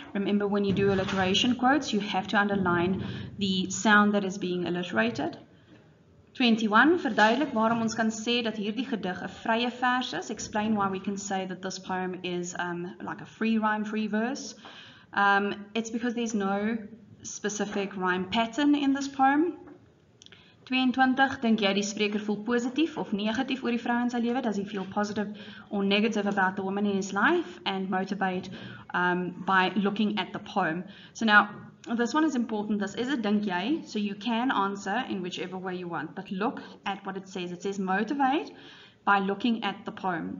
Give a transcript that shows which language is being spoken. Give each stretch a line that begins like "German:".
English: Remember, when you do alliteration quotes, you have to underline the sound that is being alliterated.
Afrikaans: 21, verduidelik waarom ons kan sê dat hierdie gedig 'n vrye vers is.
English: Explain why we can say that this poem is like a free rhyme, free verse. It's because there's no specific rhyme pattern in this poem.
Afrikaans: 22, dink jy die spreker voel positief of negatief oor die vrou in sy lewe?
English: Does he feel positive or negative about the woman in his life? And motivate by looking at the poem. So now, this one is important. This is a dink jy, so you can answer in whichever way you want. But look at what it says. It says motivate by looking at the poem.